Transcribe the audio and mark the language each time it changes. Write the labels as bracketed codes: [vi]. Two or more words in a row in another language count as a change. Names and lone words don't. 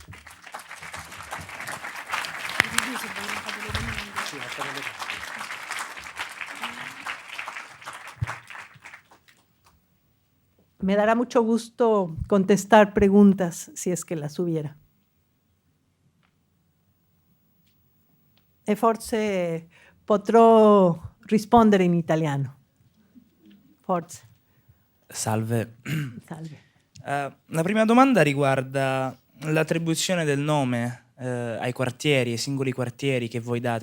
[es] Me dará mucho gusto contestar preguntas si es que las hubiera. [it] E forse potrò rispondere in italiano. Forse. Salve. Salve. La prima domanda riguarda l'attribuzione del nome ai quartieri, ai singoli quartieri che voi date.